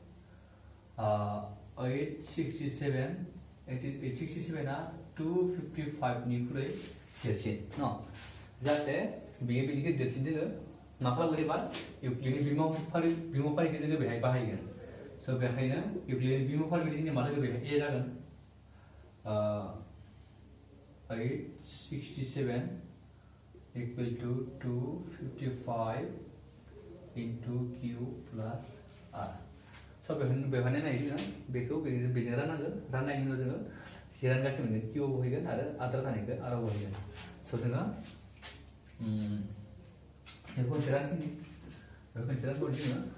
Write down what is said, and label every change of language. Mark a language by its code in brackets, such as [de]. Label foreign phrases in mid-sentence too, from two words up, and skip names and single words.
[brx] 867 आ 255 निख्रुइ देरसिन न' जाहाथे बेयो बेनिख्रुइ देरसिन जोङो मा खालामगोन एबार इउक्लिडनि बिमुंफारिखौ जोङो बेहाय बाहायगोन स' बेखायनो इउक्लिडनि बिमुंफारि बायदि जोंनिया मा जागोन बेहाय ए जागोन [en] 867 equal to 255 into Q plus R [brx] स' बेवहाय नायनाय जोङो बेखौ बेजों राननांगोन राननायनि उनाव जोङो से रानगासिनो मोनगोन Q आव बहायगोन आरो आद्रा थानायखौ R आव बहायगोन स' जोङो बेखौ खनसे रानफिननि बेखौ खनसे रानबावनि जोङो